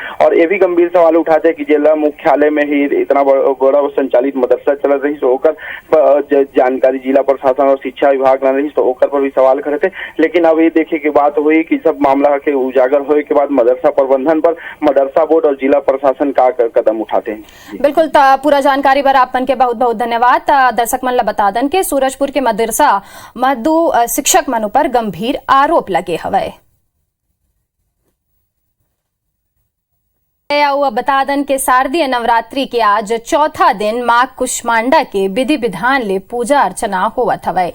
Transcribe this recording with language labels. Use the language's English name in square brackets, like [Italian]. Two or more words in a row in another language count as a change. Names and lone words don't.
[Chhattisgarhi] और ये भी गंभीर सवाल उठाते कि जिला मुख्यालय में ही इतना बड़ा संचालित मदरसा चलत रही, तो ओकर जानकारी जिला प्रशासन और शिक्षा विभाग न रही, तो ओकर पर भी सवाल खड़े थे। लेकिन अब ये देखे की बात हुई कि सब मामला के उजागर होने के बाद मदरसा प्रबंधन पर मदरसा बोर्ड और जिला प्रशासन का कदम उठाते हैं। बिल्कुल, पूरा जानकारी पर आपन के बहुत बहुत धन्यवाद। दर्शक मन ला बता दन के सूरजपुर के मदरसा मधु शिक्षक मन पर गंभीर आरोप लगे हवे। बता दन के शारदीय नवरात्रि के आज चौथा दिन मां कुष्मांडा के विधि विधान ले पूजा अर्चना होवत हवे।